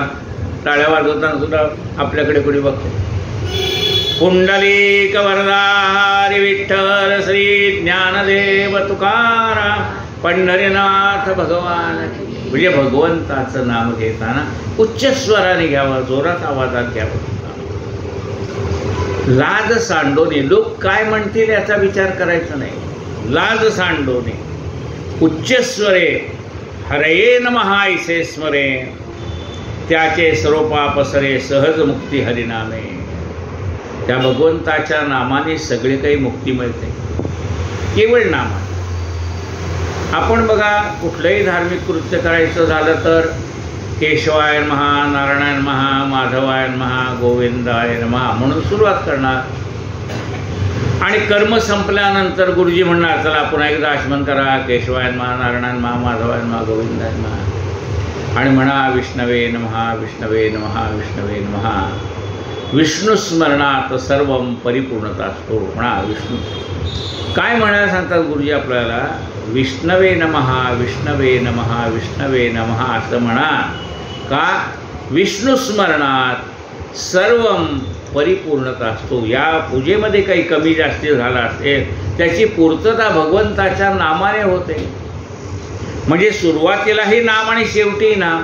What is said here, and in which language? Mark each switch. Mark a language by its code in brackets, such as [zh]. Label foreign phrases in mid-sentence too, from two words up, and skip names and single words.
[mr] टाळ्या वाजवताना सुद्धा आपल्याकडे कुणी बघतंय. कुंडलिक वरदा हरी विठ्ठल श्री ज्ञानदेव तुकाराम पंढरीनाथ भगवान. म्हणजे भगवंताचं नाम घेताना उच्च स्वराने घ्यावं, जोरात आवाजात घ्यावं. लाज सांडवणे, लोक काय म्हणतील याचा विचार करायचा नाही. लाज सांडवणे उच्च स्वरे, [sa] हरये नमः [mr] ऐसे स्मरे, त्याचे सर्व पाप सरे, सहज मुक्ती हरिनामे. त्या भगवंताच्या नामाने सगळे काही मुक्ती मिळते, केवळ नामाने. आपण बघा कुठलंही धार्मिक कृत्य करायचं झालं तर [sa] केशवाय नमः, नारायणाय नमः, माधवाय नमः, गोविंदाय नमः [mr] म्हणून सुरुवात करणार. आणि कर्म संपल्यानंतर गुरुजी म्हणणार चला पुन्हा एकदा आचमन करा, [sa] केशवाय नमः, नारायणाय नमः, माधवाय नमः, गोविंदाय नमः, [mr] आणि म्हणा [sa] विष्णवे नमः, विष्णवे नमः, विष्णवे नमः. [mr] विष्णू स्मरणात सर्व परिपूर्णता असतो. म्हणा विष्णू. काय म्हणायला सांगतात गुरुजी आपल्याला? [sa] विष्णवे नमः, विष्णवे नमः, विष्णवे नमः [mr] असं म्हणा. का? विष्णू स्मरणात सर्व परिपूर्णता असतो. या पूजेमध्ये काही कमी जास्ती झाला असेल त्याची पूर्तता भगवंताच्या नामाने होते. म्हणजे सुरुवातीलाही नाम आणि शेवटी नाम.